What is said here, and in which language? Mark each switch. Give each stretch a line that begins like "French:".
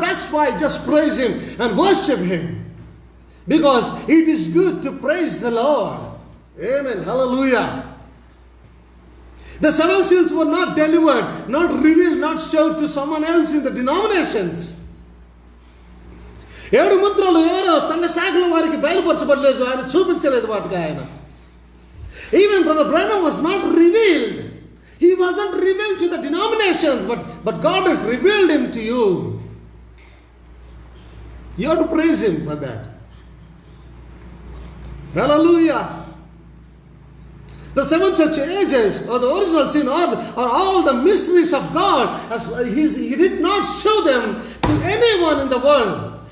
English: That's why just praise him and worship him. Because it is good to praise the Lord. Amen. Hallelujah. The 7 seals were not delivered, not revealed, not showed to someone else in the denominations.
Telugu: 7 ముద్రలు ఎవరో సంఘ శాఖల వారికి బయలుపరచబడలేదు, ఆయన చూపించలేదు వాటికి ఆయన.
English: Even Brother Branham was not revealed. He wasn't revealed to the denominations, but God has revealed him to you. You have to praise him for that. Hallelujah. The seven church ages, or the original sin, or all the mysteries of God, he did not show them to anyone in the world.